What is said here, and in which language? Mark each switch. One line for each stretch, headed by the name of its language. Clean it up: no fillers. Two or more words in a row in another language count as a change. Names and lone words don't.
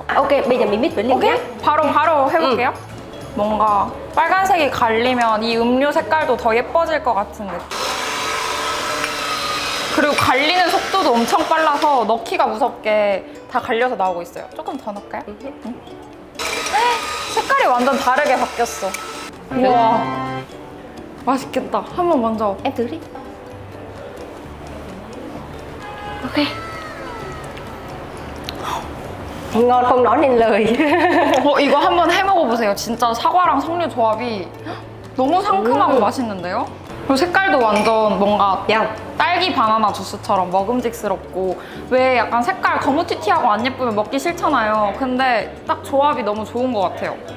Vietnamese: Ok, bây giờ mình mix với liệu nhé.
Korean: 오케이? 바로 해볼게요. 뭔가 빨간색이 갈리면 이 음료 색깔도 더 예뻐질 것 같은 느낌. 그리고 갈리는 속도도 엄청 빨라서 넣기가 무섭게 다 갈려서 나오고 있어요. 조금 더 넣을까요? 색깔이 완전 다르게 바뀌었어. 우와, 맛있겠다. 한번 먼저.
Vietnamese: Em thử đi. Ok. Ngon không nói nên lời.
Korean: 이거 한번 해 먹어보세요. 진짜 사과랑 석류 조합이 너무 상큼하고 맛있는데요? 그리고 색깔도 완전 뭔가
Vietnamese: Nhau.
Korean: 딸기 바나나 주스처럼 먹음직스럽고, 왜 약간 색깔 거무튀튀하고 안 예쁘면 먹기 싫잖아요. 근데 딱 조합이 너무 좋은 것 같아요.